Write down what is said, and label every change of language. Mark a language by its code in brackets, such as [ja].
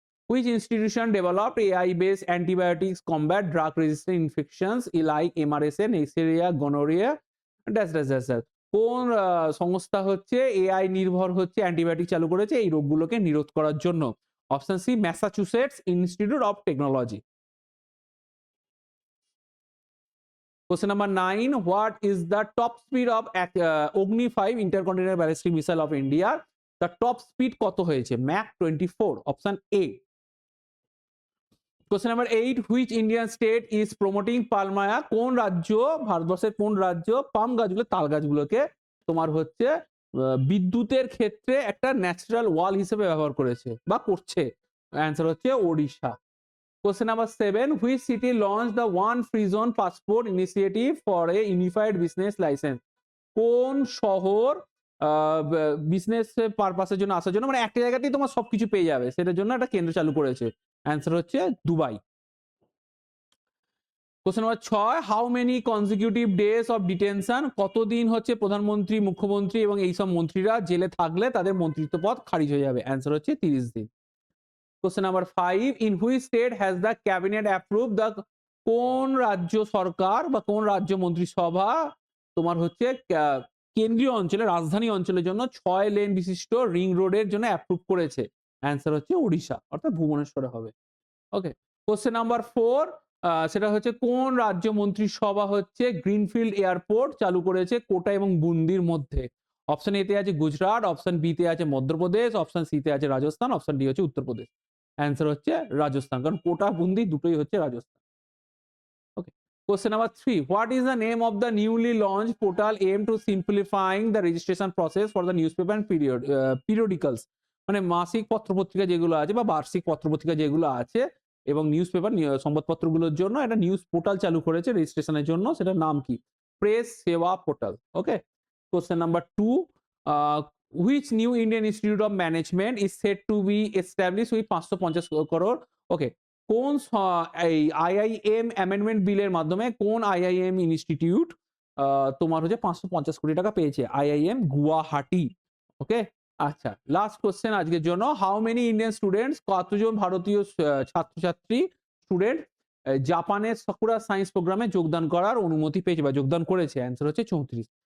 [en] Which institution developed AI-based antibiotics combat drug-resistant infections like MRSA, Neisseria, gonorrhea, dash dash dash dash? [bn] কোন সংস্থা হচ্ছে AI নির্ভর হচ্ছে antibiotic চালু করেছে এই রোগগুলোকে নিরোধ করার জন্য? Option C Massachusetts institute of technology. [en] Question number 9, what is the top speed of Agni 5 intercontinental ballistic missile of India? The top speed [bn] কত হয়েছে? Mach 24, option A. [en] Question number 8, which Indian state is promoting palmaya? [bn] কোন রাজ্য, ভারতবর্ষের কোন রাজ্য পাম গাছগুলো, তাল গাছগুলোকে তোমার হচ্ছে বিদ্যুতের ক্ষেত্রে একটা ন্যাচারাল ওয়াল হিসেবে ব্যবহার করেছে বা করছে? অ্যান্সার হচ্ছে Odisha. [en] Question number 7, which city launched the One Free Zone Passport initiative for a unified business license? [bn] কোন শহর বিজনেস পারপাসের জন্য আসার জন্য, মানে একটা জায়গাতেই তোমার সবকিছু পেয়ে যাবে, সেটার জন্য একটা কেন্দ্র চালু করেছে? অ্যান্সার হচ্ছে Dubai. [en] Question number 6, how many consecutive days of detention? [bn] কতদিন হচ্ছে প্রধানমন্ত্রী, মুখ্যমন্ত্রী এবং এইসব মন্ত্রীরা জেলে থাকলে তাদের মন্ত্রিত্ব পদ খারিজ হয়ে যাবে? অ্যান্সার হচ্ছে 30 দিন। [en] Question number 5, in which state has the cabinet approve the? [bn] কোন রাজ্য সরকার বা কোন রাজ্য মন্ত্রিসভা তোমার হচ্ছে কেন্দ্রীয় অঞ্চলে, রাজধানী অঞ্চলের জন্য 6 লেন বিশিষ্ট রিং রোডের জন্য অ্যাপ্রুভ করেছে? অ্যান্সার হচ্ছে ওড়িশা, অর্থাৎ ভুবনেশ্বরে হবে। ওকে। কোশ্চেন নাম্বার 4, সেটা হচ্ছে কোন রাজ্য মন্ত্রিসভা হচ্ছে গ্রিনফিল্ড এয়ারপোর্ট চালু করেছে কোটা এবং বুন্দির মধ্যে? অপশন এ তে আছে গুজরাট, অপশন বি তে আছে মধ্যপ্রদেশ, অপশন সি তে আছে রাজস্থান, অপশন ডি হচ্ছে উত্তরপ্রদেশ। অ্যান্সার হচ্ছে রাজস্থান, কারণ কোটা বুন্দি দুটোই হচ্ছে রাজস্থান। [en] Okay. Question number 3, what is the name of the newly launched portal aimed to simplifying the registration process for the newspaper and periodicals? [bn] মানে মাসিক পত্রপত্রিকা যেগুলো আছে বা বার্ষিক পত্রপত্রিকা যেগুলো আছে এবং নিউজ পেপার সংবাদপত্রগুলোর জন্য একটা নিউজ পোর্টাল চালু করেছে রেজিস্ট্রেশনের জন্য, সেটার নাম কি? প্রেস সেবা portal. Okay. [en] Question number 2, which new Indian Institute of Management is said to be established with 550 crore? Okay. [bn] কোন এই আইআইএম অ্যামেন্ডমেন্ট বিলের মাধ্যমে কোন আইআইএম ইনস্টিটিউট তোমার হচ্ছে 550 কোটি টাকা পেয়েছে? আইআইএম গুয়াহাটি। ওকে। আচ্ছা, লাস্ট কোশ্চেন আজকের জন্য, [en] how many Indian students, [bn] কতজন ভারতীয় ছাত্রছাত্রী স্টুডেন্ট জাপানের সাকুরা সায়েন্স প্রোগ্রামে যোগদান করার অনুমতি পেয়েছে বা যোগদান করেছে? অ্যান্সার হচ্ছে 34।